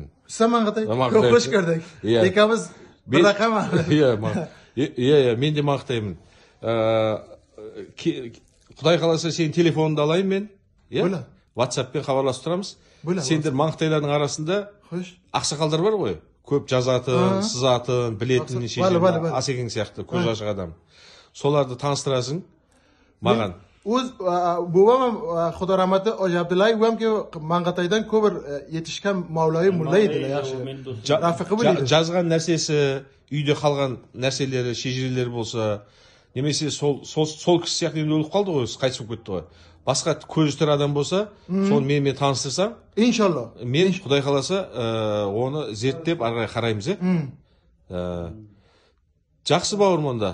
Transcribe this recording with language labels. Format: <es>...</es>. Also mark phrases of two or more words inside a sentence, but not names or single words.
<uz>Sen Mang'itay? Xo'sh ko'rdik. Ikamiz bir raqam. Iya, men de Mang'itayman. Xudoy xolasa sening telefoningni olayım men. Bo'la. WhatsApp'ga xabarlashib turamiz. Sendir Mang'itaylarning arasida aqsoqollar bor qo'y.</uz> <kk>Ko'p jazатын, sızатын, bilетін неше Асекең сияқты көз ашық адам. Соларды таныстырасың маған.</kk> <uz>O'z bobam Xudo rahmati Hoji Abdullayev ham ki Mang'itaydan ko'p yetishgan Mavloyi mulla edilar, yaxshi. Rafiqi bo'ldi.</uz> <kk>Жазған нәрсесі, үйде қалған нәрселері, шежірелері болса, немесе сол кісі сияқты енді өліп қалды ғой, қайтыс болып кетті ғой. Басқа көзі тірі адам болса, соны менімен таныстырсам, иншалла. Мен Құдай қаласа, оны зерттеп ары қарай қараймыз, Жақсы бауырым онда.</kk>